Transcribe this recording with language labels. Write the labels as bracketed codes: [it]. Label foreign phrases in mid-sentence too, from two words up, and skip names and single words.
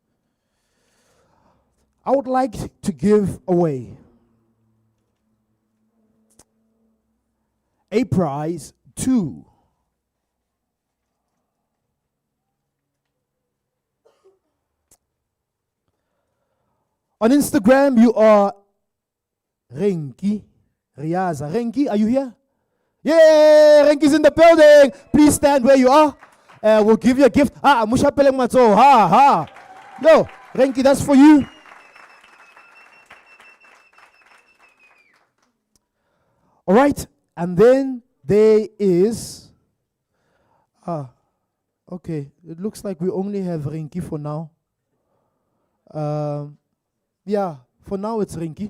[en] I would like to give away a prize to on Instagram. You are Renki Riaza. Renki, are you here? Yeah, Renki's in the building. Please stand where you are. We'll give you a gift. Musha peleng matso. Ha. No, Renki, that's for you. All right, and then there is, okay, it looks like we only have Renki for now. Yeah, for now it's Renki.